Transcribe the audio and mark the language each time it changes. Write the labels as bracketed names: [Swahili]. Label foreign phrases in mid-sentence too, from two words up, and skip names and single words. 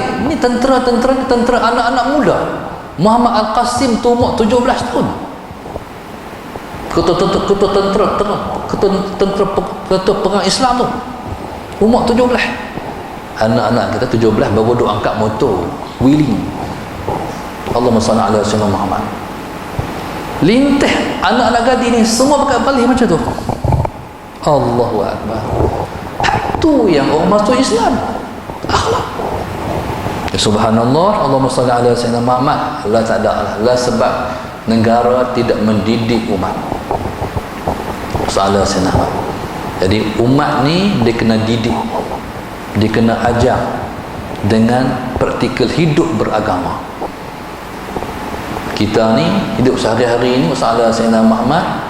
[Malay] Ini tentera-tentera ni tentera anak-anak muda. Muhammad Al-Qasim tu umur 17 tahun. Ketua perang Islam tu umur 17. Anak-anak kita 17 baru duk angkat motor wheeling. [Arabic] Allahumma salli ala sayyidina Muhammad. [Malay] Lintas anak-anak gadis ni semua pakai palih macam tu. [Arabic] Allahu Akbar. [Malay] Tu yang orang masuk Islam, akhlak. [Arabic] Subhanallah. Allahumma salli ala sayyidina Muhammad. [Malay] Allah tak ada lah sebab negara tidak mendidik umat. Salah senah. Jadi umat ni dia kena didik, dia kena ajar dengan praktikal hidup beragama. Kita ni hidup sehari-hari ni masalah Sayyidina Muhammad.